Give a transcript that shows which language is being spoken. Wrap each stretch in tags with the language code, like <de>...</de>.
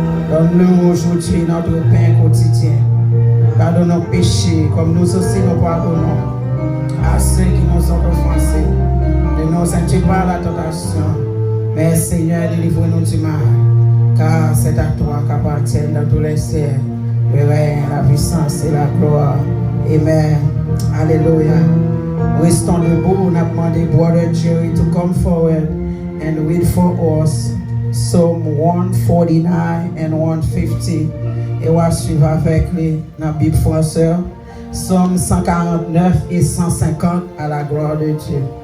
<fr>Donne-nous aujourd'hui notre pain quotidien. Pardonne nos péchés comme nous aussi nous pardonnons à ceux qui nous ont offensés. Ne nous induis pas à la tentation, mais Seigneur, délivre-nous du mal, car c'est à toi qu'appartiennent dans tous les cieux le règne, la puissance et la gloire. Amen. Alléluia. Restons debout, on a demandé</fr> <en>Brother Jerry to come forward and read for us Psalm 149 and 150.</en> <fr>Et on va suivre avec les dans la Bible française. Psalm 149 et 150 à la gloire de Dieu.</fr>